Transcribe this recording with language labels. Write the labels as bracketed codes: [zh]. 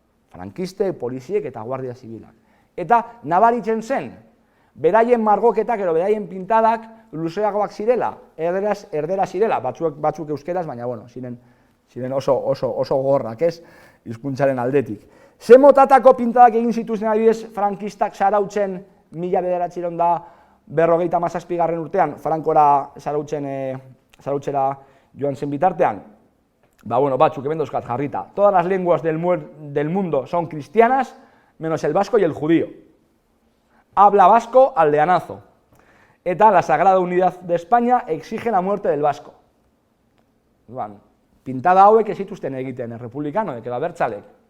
[eu] Frankiste, poliziek eta Guardia Zibilak. Eta nabaritzen zen, beraien margoketak edo beraien pintadak luzeagoak zirela, erdera zirela, batzuk euskeraz, baina ziren oso gorrak, ez? Hizkuntzaren aldetik. Ze motatako pintadak egin zituzten adibidez frankistak Zarautzen 1900 17. urtean, Frankora zarautzera joan zen bitartean, batzuk hemen dauzkat jarrita. [es] Todas las lenguas del mundo son cristianas, menos el vasco y el judío. Habla vasco aldeanazo. Eta la Sagrada Unidad de España exige la muerte del vasco. [eu] Pintada hauek ez zituzten egiten errepublikanoek edo abertzalek.